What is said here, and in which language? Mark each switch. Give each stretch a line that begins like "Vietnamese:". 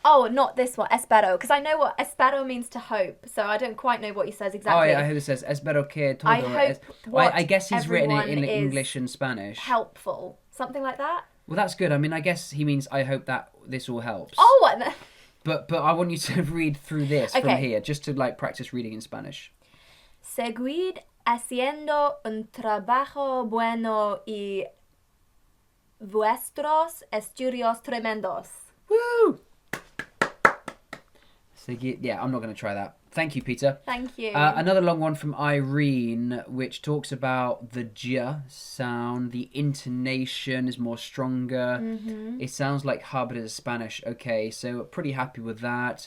English: Oh, not this one, espero, because I know what espero means to hope, so I don't quite know what he says exactly. Oh, yeah, I heard it says,
Spanish: espero que todo.
English: I hope I guess he's written it in everyone English and Spanish. Helpful, something like that. Well, that's good. I mean, I guess he means, I hope that this all helps. Oh, what? But I want you to read through this from here, just to like practice reading in Spanish.
Spanish: Seguir haciendo un trabajo bueno y vuestros estudios tremendos. Woo!
English: Yeah, I'm not going to try that. Thank you, Peter. Thank you. Another long one from Irene, which talks about the j sound. The intonation is more stronger. Mm-hmm. It sounds like ha, but it's Spanish. Okay, so pretty happy with that.